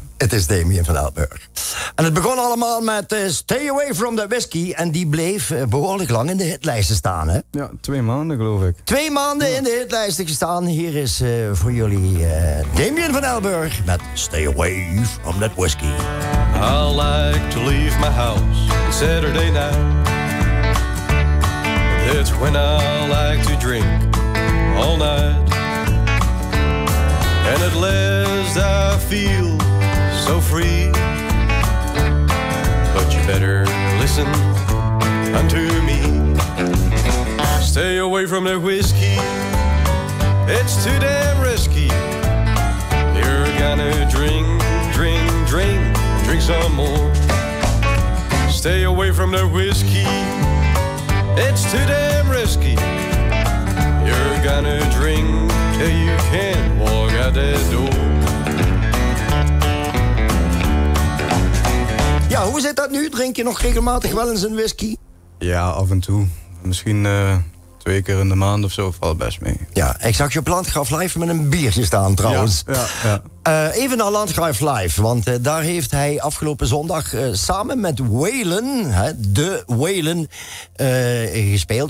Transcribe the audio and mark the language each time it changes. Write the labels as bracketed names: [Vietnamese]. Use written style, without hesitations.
[Dutch] Het is Damien van Elburg. En het begon allemaal met Stay Away From The Whiskey. En die bleef behoorlijk lang in de hitlijsten staan, hè? Ja, 2 maanden geloof ik. 2 maanden in de hitlijsten gestaan. Hier is voor jullie Damien van Elburg met Stay Away From That Whiskey. [English] I like to leave my house on Saturday night. That's when I like to drink all night. And at last I feel so free. But you better listen unto me. Stay away from the whiskey. It's too damn risky. You're gonna drink, drink, drink, drink some more. Stay away from the whiskey. It's too damn risky. You're gonna drink till you can't walk out that door. [Dutch] Ja, hoe zit dat nu? Drink je nog regelmatig wel eens een whisky? Ja, af en toe. Misschien 2 keer in de maand of zo valt best mee. Ja, ik zag je op Landgraaf Live met een biertje staan trouwens. Ja. Even naar Landgraaf Live, want daar heeft hij afgelopen zondag samen met Waylon, de Waylon, gespeeld.